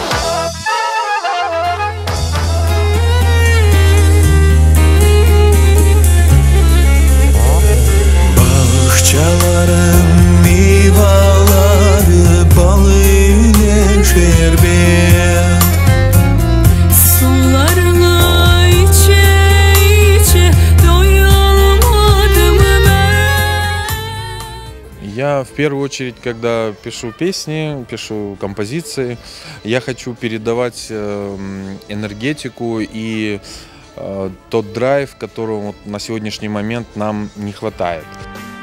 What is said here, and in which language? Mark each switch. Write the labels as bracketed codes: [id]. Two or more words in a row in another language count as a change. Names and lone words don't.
[gag] Bağışçalarım meyveleri balı ile şerbet Sularını içe içe доyamadım ben. [ru] Я в первую очередь, когда пишу песни, пишу композиции, я хочу передавать энергетику и тот драйв, которого на сегодняшний момент нам не хватает.